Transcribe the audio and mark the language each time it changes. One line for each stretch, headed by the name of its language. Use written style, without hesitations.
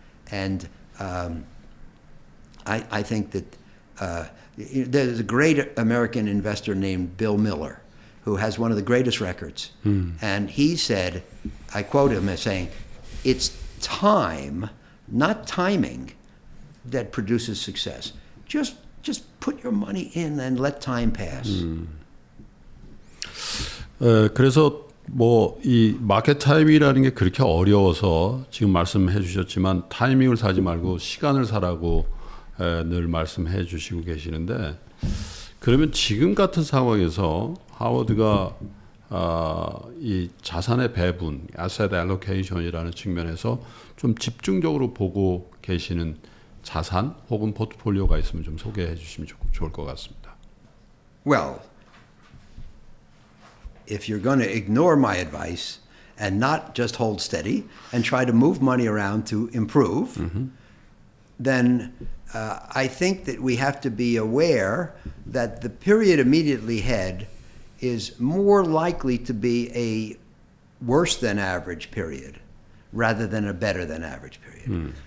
English: And I think that there's a great American investor named Bill Miller who has one of the greatest records. And he said, I quote him as saying, it's time, not timing, that produces success. Just put your money in and let time pass.
Korean: 그래서 뭐 이 마켓 타이밍이라는 게 그렇게 어려워서 지금 말씀해 주셨지만 타이밍을 사지 말고 시간을 사라고 늘 말씀해 주시고 계시는데, 그러면 지금 같은 상황에서 하워드가 이 자산의 배분, asset allocation이라는 측면에서 좀 집중적으로 보고 계시는 자산 혹은 포트폴리오가 있으면 좀 소개해 주시면 좋을 것 같습니다.
English: Well, if you're going to ignore my advice and not just hold steady and try to move money around to improve, then I think that we have to be aware that the period immediately ahead is more likely to be a worse than average period rather than a better than average period.